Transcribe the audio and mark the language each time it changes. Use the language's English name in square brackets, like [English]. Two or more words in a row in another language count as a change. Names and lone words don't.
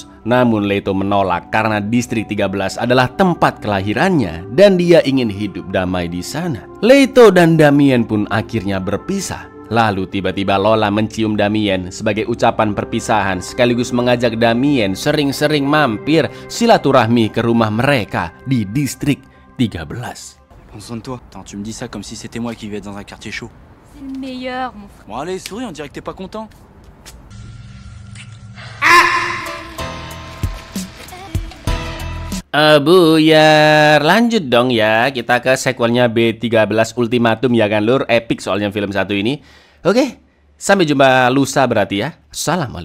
[Indonesian] Namun Leto menolak karena distrik 13 adalah tempat kelahirannya dan dia ingin hidup damai di sana. Leto dan Damien pun akhirnya berpisah. Lalu tiba-tiba Lola mencium Damien sebagai ucapan perpisahan sekaligus mengajak Damien sering-sering mampir silaturahmi ke rumah mereka di distrik 13. [French] Prends soin de toi. Attends, tu me dis ça comme si c'était moi qui vivais dans un quartier chaud. C'est le meilleur, mon frère. Bon allez, souris, on dirait que t'es pas content. [Indonesian] Buyar, lanjut dong ya. Kita ke sequelnya B13 Ultimatum ya kan lur. Epic soalnya film satu ini. Oke, sampai jumpa lusa berarti ya.